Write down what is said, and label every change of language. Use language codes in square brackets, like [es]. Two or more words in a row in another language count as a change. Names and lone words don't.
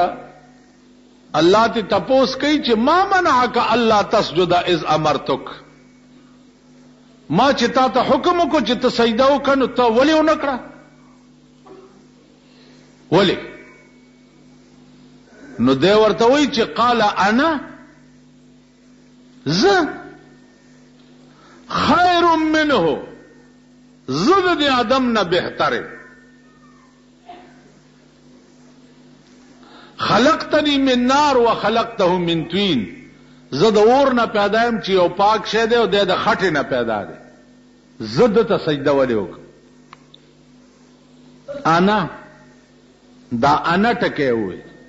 [ps] الله ته تپوس کوي چې [ar] ما منعک الله تسجد اذ امرتک، [ps] ما چې تا ته حکم وکړ چې ته سجده وکړې نو ته ولې ونکړه؟ ولې؟ نو دی ورته وایي چې [ar] قال انا ز خیر منه، [ps] زه د آدم نه بهتره، [ar] خلقتنی من نار و خلقته من طین، [ps] زه د اور نه پیدا یم چې یو پاک شی دی او د خټې نه پیدا دی، زه دته سجده ولې وکړم؟ انا دا انا ټکی وویل.